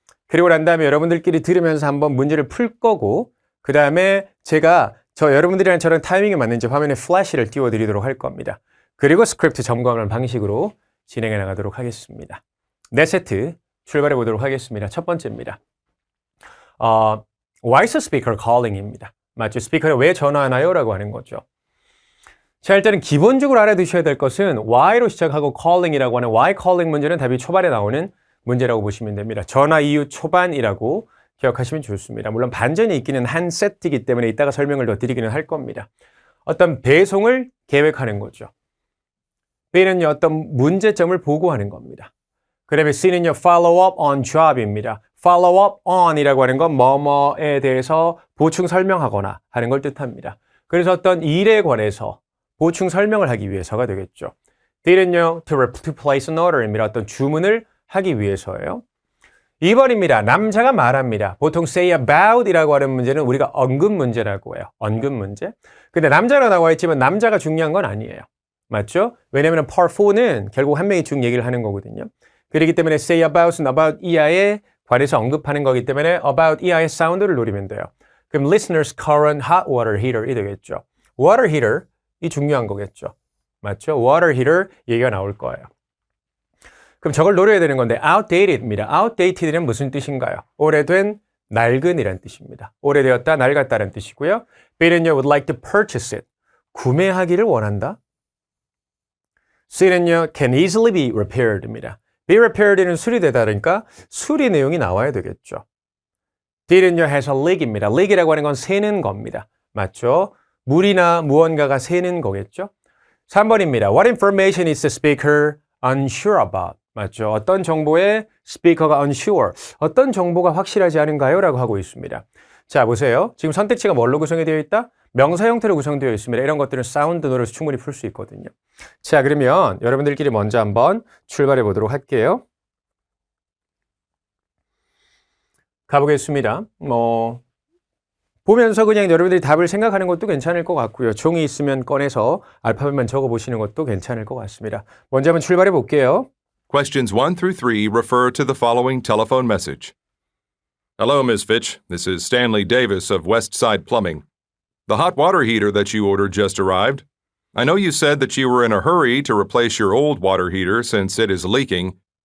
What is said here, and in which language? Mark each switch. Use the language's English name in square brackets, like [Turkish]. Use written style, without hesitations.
[Korean] 그리고 난 다음에 여러분들끼리 들으면서 한번 문제를 풀 거고 그 다음에 제가 여러분들이랑 저랑 타이밍이 맞는지 화면에 플래시를 띄워드리도록 할 겁니다. 그리고 스크립트 점검하는 방식으로 진행해 나가도록 하겠습니다. 4세트 출발해 보도록 하겠습니다. 첫 번째입니다. [English] Why is the speaker calling입니다. [Korean] 맞죠? 스피커에 왜 전화하나요? 라고 하는 거죠. 자, 일단은 기본적으로 알아두셔야 될 것은 why로 시작하고 calling이라고 하는 why calling 문제는 답이 초반에 나오는 문제라고 보시면 됩니다. 전화 이유 초반이라고 기억하시면 좋습니다. 물론 반전이 있기는 한 세트이기 때문에 이따가 설명을 더 드리기는 할 겁니다. 어떤 배송을 계획하는 거죠. B는요, 어떤 문제점을 보고하는 겁니다. [English] 그 다음에 C는요, follow up on job입니다. [Korean] follow up on이라고 하는 건 뭐뭐에 대해서 보충 설명하거나 하는 걸 뜻합니다. 그래서 어떤 일에 관해서 보충 설명을 하기 위해서가 되겠죠. D는요, [English] to place an order [Korean] 입니다. 어떤 주문을 하기 위해서예요. 2번입니다. 남자가 말합니다. 보통 say about이라고 하는 문제는 우리가 언급 문제라고 해요. 언급 문제. 근데 남자가 나와 있지만 남자가 중요한 건 아니에요. 맞죠? 왜냐하면 part 4는 결국 한 명이 중 얘기를 하는 거거든요. 그렇기 때문에 say about은 about 이하에 관해서 언급하는 거기 때문에 about 이하의 사운드를 노리면 돼요. 그럼 [English] listener's current hot water heater [Korean] 이 되겠죠. water heater 이 중요한 거겠죠. 맞죠? water heater 얘기가 나올 거예요. 그럼 저걸 노려야 되는 건데 outdated입니다. outdated는 무슨 뜻인가요? 오래된, 낡은이란 뜻입니다. 오래되었다, 낡았다는 뜻이고요. [English] B는요, would like to purchase it. [Korean] 구매하기를 원한다. [English] C는요, can easily be repaired입니다. [Korean] be repaired는 수리되다 그러니까 수리 내용이 나와야 되겠죠. [English] D는요, has a leak입니다. [Korean] leak이라고 하는 건 새는 겁니다. 맞죠? 물이나 무언가가 새는 거겠죠? 3번입니다. [English] What information is the speaker unsure about? [Korean] 맞죠? 어떤 정보에 스피커가 unsure, 어떤 정보가 확실하지 않은가요? 라고 하고 있습니다. 자, 보세요. 지금 선택지가 뭘로 구성이 되어 있다? 명사 형태로 구성되어 있습니다. 이런 것들은 사운드 노래에서 충분히 풀 수 있거든요. 자, 그러면 여러분들끼리 먼저 한번 출발해 보도록 할게요. 가보겠습니다. 보면서 그냥 여러분들이 답을 생각하는 것도 괜찮을 것 같고요. 종이 있으면 꺼내서 알파벳만 적어보시는 것도 괜찮을 것 같습니다. 먼저 한번 출발해 볼게요. [English] Questions 1 through 3 refer to the following telephone message. Hello, Ms. Fitch. This is Stanley Davis of Westside Plumbing. The hot water heater that you ordered just arrived. I know you said that you were in a hurry to replace your old water heater since it is leaking.